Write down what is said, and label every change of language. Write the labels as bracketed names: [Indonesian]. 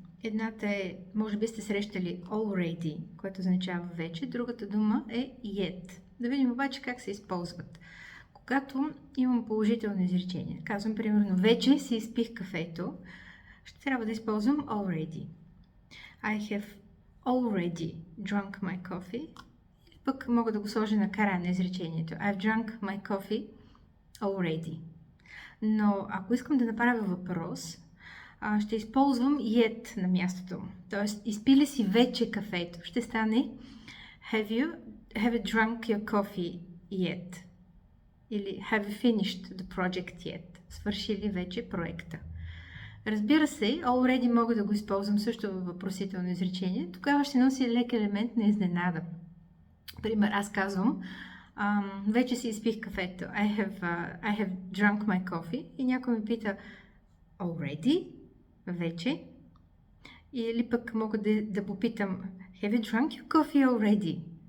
[Bulgarian] Едната е, може би сте срещали already, което означава вече. Другата дума е yet. Да видим обаче как се използват. Когато имам положително изречение, казвам примерно вече си изпих кафето, ще трябва да използвам already. [English] I have already drunk my coffee. [Bulgarian] Пък мога да го сложа на края на изречението. [English] I've drunk my coffee already. [Bulgarian] Но ако искам да направя въпрос, ще използвам yet на мястото му. Тоест, изпили си вече кафето. Ще стане [English] Have you drunk your coffee yet? [Bulgarian] Или [English] Have you finished the project yet? [Bulgarian] Свърши ли вече проекта? Разбира се, already мога да го използвам също във въпросително изречение. Тогава ще носи лек елемент на изненада. Пример, аз казвам, вече си изпих кафето. [English] I have drunk my coffee. [Bulgarian] И някой ме пита, already? Вече? Или пък мога да попитам, [English] have you drunk your coffee already?